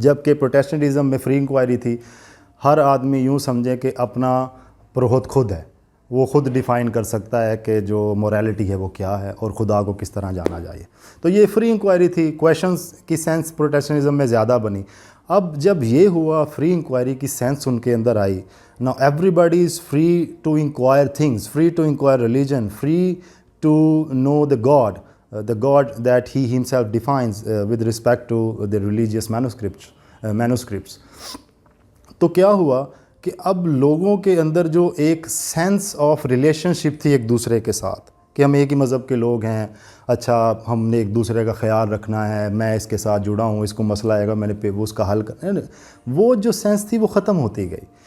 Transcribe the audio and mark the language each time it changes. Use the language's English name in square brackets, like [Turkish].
[Urdu] جبکہ پروٹیسٹنٹزم میں free inquiry تھی, ہر آدمی یوں سمجھے کہ اپنا پروہت خود ہے, وہ خود ڈیفائن کر سکتا ہے کہ جو موریلٹی ہے وہ کیا ہے اور خدا کو کس طرح جانا جائے. تو یہ فری انکوائری تھی. کویشچنز کی سینس پروٹیسٹنٹزم میں زیادہ بنی. اب جب یہ ہوا, فری انکوائری کی سینس ان کے اندر آئی. [English] Now everybody is free to inquire things, free to inquire religion, free to know the God that he himself defines with respect to the religious manuscripts. [Urdu] تو کیا ہوا کہ اب لوگوں کے اندر جو ایک سینس آف ریلیشن شپ تھی ایک دوسرے کے ساتھ, کہ ہم ایک ہی مذہب کے لوگ ہیں, اچھا ہم نے ایک دوسرے کا خیال رکھنا ہے, میں اس کے ساتھ جڑا ہوں, اس کو مسئلہ آئے گا میں نے اس کا حل کرنا, وہ جو سینس تھی وہ ختم ہوتی گئی.